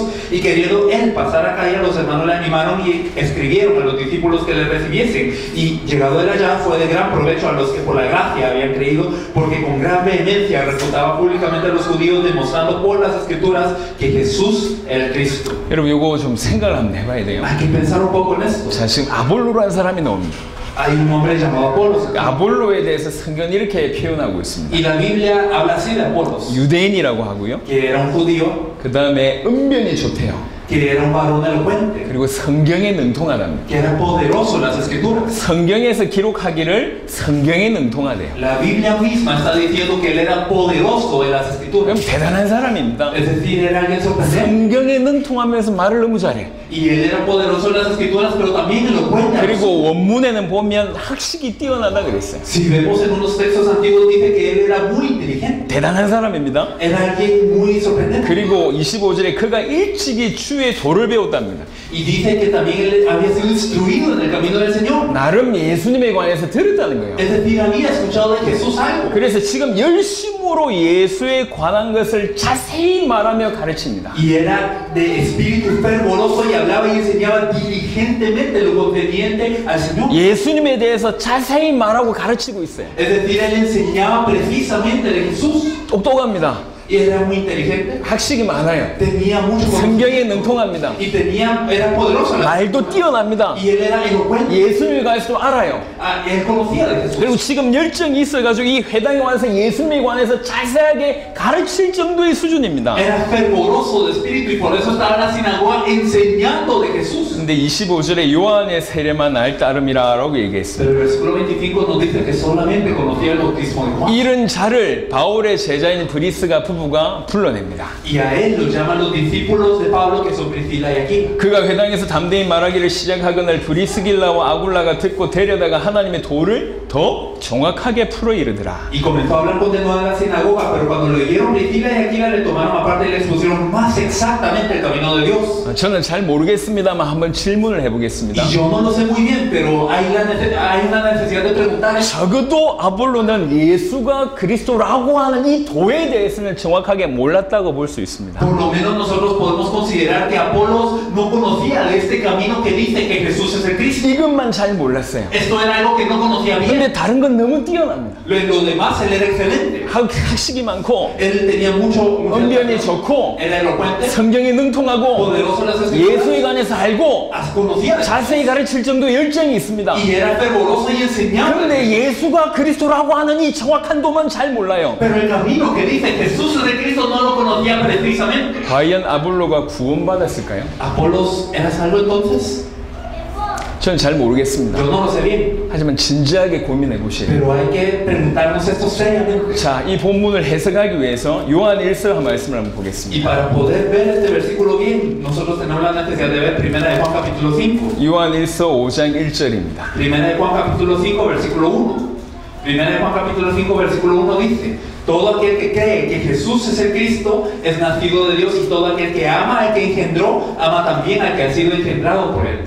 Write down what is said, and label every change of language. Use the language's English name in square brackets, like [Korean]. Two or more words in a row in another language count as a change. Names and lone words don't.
[Spanish] Y queriendo él pasar a Acaya, los hermanos le animaron y escribieron a los discípulos que le recibiesen. Y llegado él allá fue de gran provecho a los que por la gracia habían creído, porque con gran vehemencia refutaba públicamente a los judíos, demostrando por las escrituras que Jesús era el Cristo. [Korean] 여러분 이거 좀 생각을 한번 해봐야 돼요. [Spanish] Hay que pensar un poco en esto. [Korean] 자, 지금 아볼로라는 사람이 나옵니다. [Spanish] Hay un hombre llamado Apolos [Korean] 아볼로에 대해서 성경은 이렇게 표현하고 있습니다. [Spanish] y la Biblia habla así de Apolos, [Korean] 유대인이라고 하고요. [Spanish] que era un judío, [Korean] 그 다음에 은변이 좋대요. [Spanish] que era un varón elocuente, [Korean] 그리고 성경에 능통하답니다. [Spanish] que era poderoso en las escrituras. [Korean] 성경에서 기록하기를 성경에 능통하대요. [Spanish] La Biblia misma está diciendo que él era poderoso en las [Korean] 그럼 [Spanish] escrituras. [Korean] 대단한 사람입니다. [Spanish] Es decir, era alguien sorprendente. [Korean] 성경에 능통하면서 말을 너무 잘해. [Spanish] Y él era poderoso en las escrituras, pero también elocuente. [Korean] 그리고 원문에는 보면 학식이 뛰어나다 그랬어요. [Spanish] Si vemos en unos textos antiguos dice que él era muy inteligente. [Korean] 대단한 사람입니다. [Spanish] Era alguien muy sorprendente. [Korean] 그리고 25절에 그가 일찍이 주의 도를 배웠답니다. [Spanish] Y dice que también él había sido instruido en el camino del Señor. [Korean] 나름 예수님에 관해서 들었다는 거예요. [Spanish] Es decir, había escuchado de Jesús algo. [Korean] 그래서 지금 열심으로 예수에 관한 것을 자세히 말하며 가르칩니다. [Spanish] Y era de espíritu fervoroso y hablaba y enseñaba diligentemente lo conveniente al Señor. [Korean] 예수님에 대해서 자세히 말하고 가르치고 있어요. [Spanish] Es decir, él enseñaba precisamente de Jesús. [Korean] 똑똑합니다. [Spanish] y era muy inteligente, [Korean] 학식이 많아요. [Spanish] tenía mucho [Korean] 성경에 [Spanish] conocimiento [Korean] 능통합니다. [Spanish] y era poderoso en la [Korean] 말도 뛰어납니다. [Spanish] y él era elocuente. [Korean] 예수님에 관해서도 알아요. [Spanish] Él conocía de Jesús. [Korean] 그리고 지금 열정이 있어가지고 이 회당에 와서 예수님에 관해서 자세하게 가르칠 정도의 수준입니다. [Spanish] Era fervoroso de espíritu y por eso estaba en la sinagoga enseñando de Jesús. [Korean] 근데 25절에 요한의 세례만 날 따름이라고 얘기했어요. [Spanish] Pero el versículo 25 nos dice que solamente conocía el bautismo de Juan. [Korean] 이런 자를 바울의 제자인 브리스가 부부가 불러냅니다. [Spanish] Y a él lo llaman los discípulos de Pablo, que son Priscila y Aquila. [Korean] 그가 회당에서 담대히 말하기를 시작하거늘 브리스길라와 아굴라가 듣고 데려다가 하나님의 도를 더 정확하게 풀어 이르더라. [Spanish] Y comenzó a hablar con denuedo en la sinagoga, pero cuando lo oyeron Priscila y Aquila le tomaron aparte y le expusieron más exactamente el camino de Dios. [Korean] 저는 잘 모르겠습니다만 한번 질문을 해보겠습니다. [Spanish] Y yo no lo sé muy bien, pero hay una necesidad de preguntar. [Korean] 적어도 아볼로는 예수가 그리스도라고 하는 이 도에 대해서는 정확하게 몰랐다고 볼 수 있습니다. [Spanish] Por lo menos nosotros podemos considerar que Apolos no conocía de este camino que dice que Jesús es el Cristo. [Korean] 이것만 잘 몰랐어요. [Spanish] Esto era algo que no conocía bien. [Korean] 근데 다른 건 너무 뛰어납니다. [Spanish] Lo demás, él era excelente. [Korean] 학식이 많고 [Spanish] Él tenía mucho [Korean] 언변이 좋고 [Spanish] era elocuente, [Korean] 성경에 능통하고 [Spanish] poderoso en las escrituras, [Korean] 예수에 관해서 알고 [Spanish] conocía de [Korean] 자세히 가르칠 정도의 열정이 있습니다. [Spanish] y era fervoroso y enseñaba. [Korean] 그런데 예수가 그리스도라고 하는 이 정확한 도만 잘 몰라요. [Spanish] Pero el camino que dice Jesús es de Cristo no lo conocía precisamente. [Korean] 과연 아볼로가 구원받았을까요? [Spanish] ¿Apolos era salvo entonces? [Korean] 저는 잘 모르겠습니다. [Spanish] Yo no lo sé bien, [Korean] 하지만 진지하게 고민해 보셔야 돼요. [Spanish] pero hay que preguntarnos esto seriamente. [Korean] 자, 이 본문을 해석하기 위해서 요한 1서 한 말씀을 한번 [Spanish] Y [Korean] 보겠습니다. [Spanish] para poder ver este versículo bien, nosotros tenemos la necesidad de ver Primera de Juan capítulo 5. [Korean] 요한 1서 5장 1절입니다. [Spanish] Primera de Juan capítulo 5 versículo 1. Primera de Juan capítulo 5 versículo 1 dice: todo aquel que cree que Jesús es el Cristo es nacido de Dios, y todo aquel que ama al que engendró, ama también al que ha sido engendrado por él.